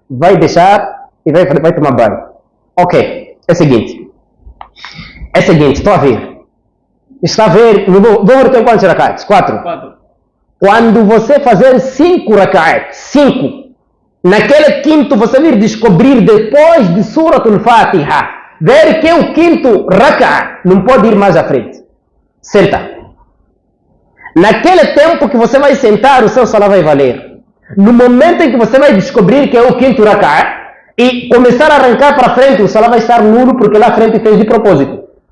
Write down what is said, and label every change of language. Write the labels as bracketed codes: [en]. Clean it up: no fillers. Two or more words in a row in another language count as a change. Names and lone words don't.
[pt] Vai deixar e vai tomar banho. Ok. É o seguinte. É o seguinte, estou a ver. Está a ver, Dhuhr tem quantos rakats? 4. 4. Quando você fazer 5 rakats, 5, naquele quinto você vir descobrir depois de Surat al-Fatiha, ver que é o quinto rakat, não pode ir mais à frente. Senta. Naquele tempo que você vai sentar, o seu salah vai valer. No momento em que você vai descobrir que é o quinto rakat e começar a arrancar para frente, o salah vai estar nulo porque lá à frente fez de propósito.